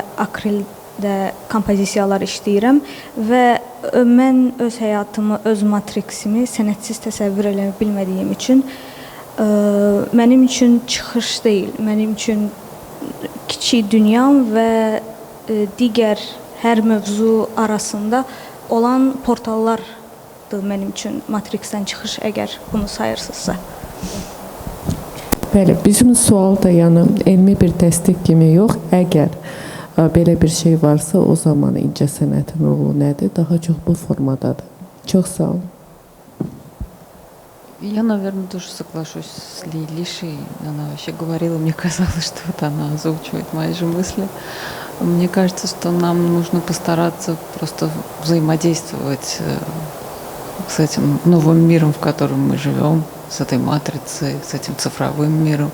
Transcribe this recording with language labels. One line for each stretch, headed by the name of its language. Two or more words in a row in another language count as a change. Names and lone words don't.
Azerbaijani: akrildə kompozisiyalar işləyirəm və mən öz həyatımı, öz matriksimi sənətsiz təsəvvür eləyə bilmədiyim üçün mənim üçün çıxış deyil, mənim üçün kiçik dünyam və digər hər mövzu arasında olan portallardır mənim üçün matriksdən çıxış, əgər bunu sayırsınızsa. Bəli, bizim sual da yəni elmi bir təsdiq kimi yox. Əgər belə bir şey varsa, o zaman incə sənətin rolu nədir? Daha çox bu formadadır. Çox sağ olun.
Russian: Я, наверное, тоже соглашусь с Лишей. Она вообще говорила, мне казалось, что вот она озвучивает мои же мысли. Мне кажется, что нам нужно постараться просто взаимодействовать с этим новым миром, в котором мы живем, с этой матрицей, с этим цифровым миром.